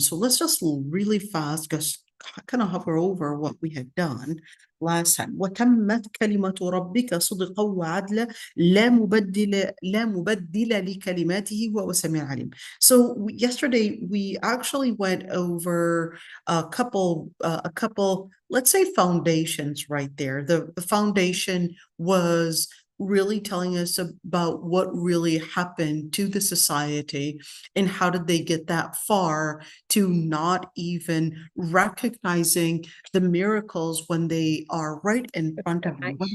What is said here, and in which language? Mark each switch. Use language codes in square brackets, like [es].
[en] So let's just really fast, just kind of hover over what we had done last time. [ar] وَتَمَّتْ كَلِمَةُ رَبِّكَ صِدْقًا وَعَدْلًا لا مبدل لكلماته وهو السميع العليم. [en] So yesterday we actually went over a couple, let's say, foundations right there. The foundation was really telling us about what really happened to the society and how did they get that far to not even recognizing the miracles when they are right in front of them, when